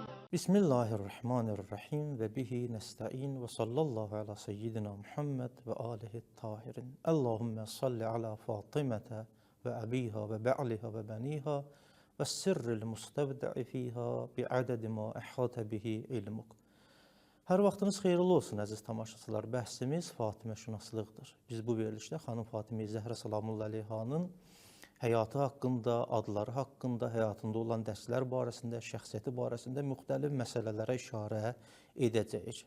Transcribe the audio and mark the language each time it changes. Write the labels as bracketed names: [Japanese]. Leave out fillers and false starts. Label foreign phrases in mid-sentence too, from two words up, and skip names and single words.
[Arabic] بسم الله الرحمن الرحيم وبه نستعين وصلى الله على سيدنا محمد وآله الطاهرين. اللهم صل على فاطمة وأبيها وبعلها وبنيها والسر المستودع فيها بعدد ما أحاط به علمك. [Azerbaijani] Hər vaxtınız xeyirli olsun əziz tamaşaçılar. Bəhsimiz Fatimə şünaslıqdır. Biz bu verilişdə xanım Fatimə Zəhra [Arabic] سلام الله عليها [Azerbaijani] həyatı haqqında, adları haqqında, həyatında olan dərslər barəsində, şəxsiyyəti barəsində müxtəlif məsələlərə işarə edəcəyik.